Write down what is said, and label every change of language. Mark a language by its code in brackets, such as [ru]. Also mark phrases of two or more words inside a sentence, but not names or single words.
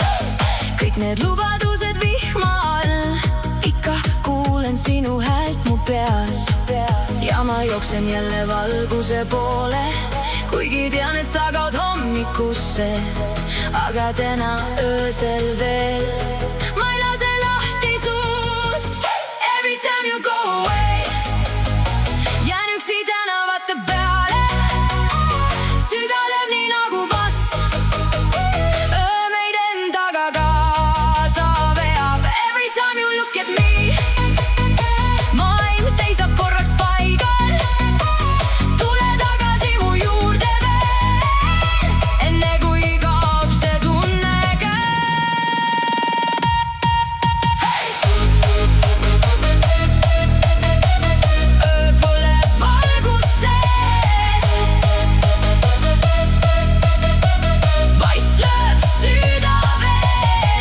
[et] Kõik need lubadused vihma all, ikka kuulen sinu häält mu peas. Ja ma jooksen jälle valguse poole, kuigi tean, et sa kaod hommikusse. Aga täna öösel veel ma ei lase lahti suust. [en] Every time you go away, [et] jään üksi tänavate peale. Süda lööb nii nagu bass, öö meid endaga kaasa veab. [en] Every time you look at me, [et] maailm seisab korraks paigal. Tule tagasi mu juurde veel, enne kui kaob see tunne käes. Öö põleb valgus sees, bass lööb süda veel.